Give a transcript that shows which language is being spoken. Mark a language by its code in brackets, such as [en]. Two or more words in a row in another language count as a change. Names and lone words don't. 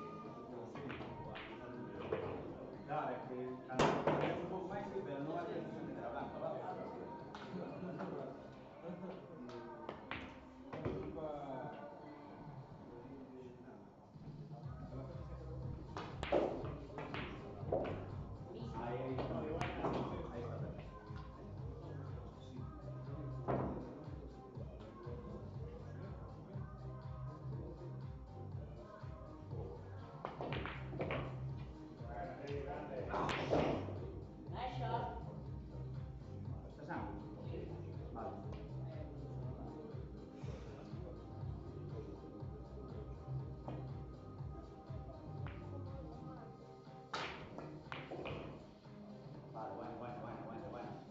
[gl] Claro, é que cando é un pouco máis, pero non é precisamente a blanca, vale? Aí está perfecto. [en] Nice shot. [es] Está sano? Vale. Vale, bueno.